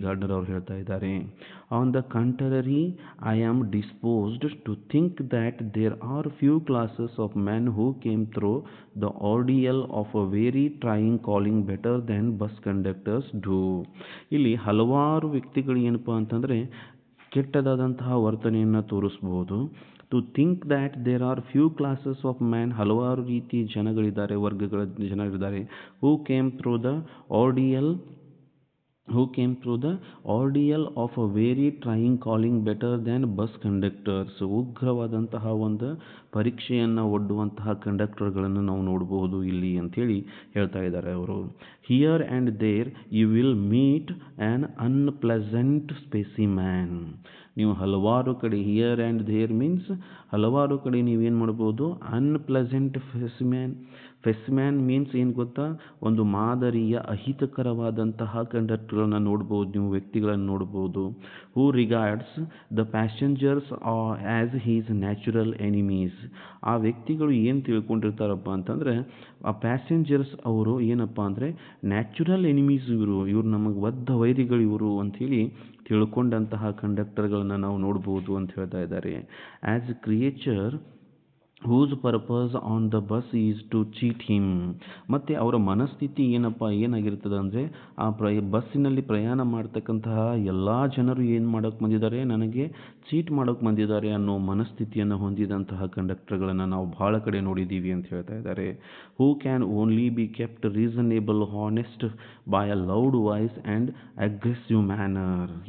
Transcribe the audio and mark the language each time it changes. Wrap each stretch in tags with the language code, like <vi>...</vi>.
<kn>Gardner ಅವರು ಹೇಳ್ತಾ ಇದ್ದಾರೆ.</kn> <en>On the contrary I am disposed to think that there are few classes of men who came through the ordeal of a very trying calling better than bus conductors do.</en> <kn>ಇಲ್ಲಿ ಹಲವಾರು ವ್ಯಕ್ತಿಗಳು ಏನಪ್ಪ ಅಂತಂದರೆ ಕೆಟ್ಟದಾದಂತಹ ವರ್ತನೆಯನ್ನು ತೋರಿಸ್ಬೋದು.</kn> <en>to think that there are few classes of man,</en> <kn>ಹಲವಾರು ರೀತಿ ಜನಗಳಿದ್ದಾರೆ, ವರ್ಗಗಳ ಜನರಿದ್ದಾರೆ.</kn> <en>Who came through the ordeal who came through the ordeal of a very trying calling better than bus conductors.</en> <kn>ಉಗ್ರವಾದಂತಹ ಒಂದು ಪರೀಕ್ಷೆಯನ್ನು ಒಡ್ಡುವಂತಹ ಕಂಡಕ್ಟರ್ಗಳನ್ನು ನಾವು ನೋಡಬಹುದು ಇಲ್ಲಿ ಅಂಥೇಳಿ ಹೇಳ್ತಾ ಇದ್ದಾರೆ ಅವರು.</kn> <en>Here and there you will meet an unpleasant specimen.</en> <kn>ನೀವು ಹಲವಾರು ಕಡೆ,</kn> <en>here and there means</en> <kn>ಹಲವಾರು ಕಡೆ ನೀವೇನು ಮಾಡ್ಬೋದು,</kn> <en>unpleasant specimen means</en> <kn>ಏನು ಗೊತ್ತಾ, ಒಂದು ಮಾದರಿಯ ಅಹಿತಕರವಾದಂತಹ ಕಂಡಕ್ಟರ್ಗಳನ್ನ ನೋಡ್ಬೋದು, ನೀವು ವ್ಯಕ್ತಿಗಳನ್ನು ನೋಡ್ಬೋದು.</kn> <en>Who regards the passengers as his natural enemies.</en> <kn>ಆ ವ್ಯಕ್ತಿಗಳು ಏನು ತಿಳ್ಕೊಂಡಿರ್ತಾರಪ್ಪ ಅಂತಂದರೆ, ಆ ಪ್ಯಾಸೆಂಜರ್ಸ್ ಅವರು ಏನಪ್ಪ ಅಂದರೆ</kn> <en>natural enemies,</en> <kn>ಇವರು ನಮಗೆ ಬದ್ಧ ವೈರಿಗಳು ಇವರು ಅಂಥೇಳಿ ತಿಳ್ಕೊಂಡಂತಹ ಕಂಡಕ್ಟರ್ಗಳನ್ನು ನಾವು ನೋಡ್ಬೋದು ಅಂತ ಹೇಳ್ತಾ ಇದ್ದಾರೆ.</kn> <en>As creature whose purpose on the bus is to cheat him.</en> <kn>ಮತ್ತು ಅವರ ಮನಸ್ಥಿತಿ ಏನಾಗಿರ್ತದೆ ಅಂದರೆ, ಆ ಬಸ್ಸಿನಲ್ಲಿ ಪ್ರಯಾಣ ಮಾಡ್ತಕ್ಕಂತಹ ಎಲ್ಲ ಜನರು ಏನು ಮಾಡೋಕ್ಕೆ ಬಂದಿದ್ದಾರೆ, ನನಗೆ ಚೀಟ್ ಮಾಡೋಕ್ಕೆ ಬಂದಿದ್ದಾರೆ ಅನ್ನೋ ಮನಸ್ಥಿತಿಯನ್ನು ಹೊಂದಿದಂತಹ ಕಂಡಕ್ಟರ್ಗಳನ್ನು ನಾವು ಭಾಳ ಕಡೆ ನೋಡಿದ್ದೀವಿ ಅಂತ ಹೇಳ್ತಾ ಇದ್ದಾರೆ.</kn> <en>Who can only be kept reasonable honest by a loud voice and aggressive manner.</en>